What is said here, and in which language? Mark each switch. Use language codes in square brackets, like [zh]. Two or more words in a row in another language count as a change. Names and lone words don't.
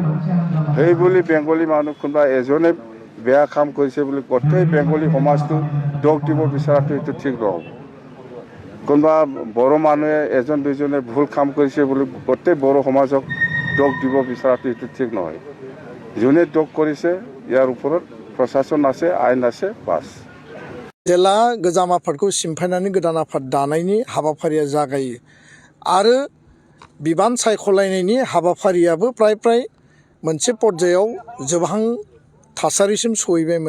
[as] সেই বুলি বেংগলী মানুহ কোনোবা এজনে বেয়া কাম কৰিছে বুলি গোটেই বেংগলী সমাজটো দোষ দিব বিচৰাটো এইটো ঠিক নহ'ব। কোনোবা বড়ো মানুহে এজন দুজনে ভুল কাম কৰিছে বুলি গোটেই বড়ো সমাজক দোষ দিব বিচৰাটো এইটো ঠিক নহয়। যোনে দোষ কৰিছে ইয়াৰ ওপৰত প্ৰশাসন আছে আইন আছে বাচ। [brx] जेला गोजाम आफादखौ सिमफायनानै गोदान आफाद दानायनि हाबाफारिया जागायो आरो बिबान सायख'लायनायनि हाबाफारियाबो प्राय मोनसे पर्यायाव जोबहां थासारिसिम सहैबायमोन।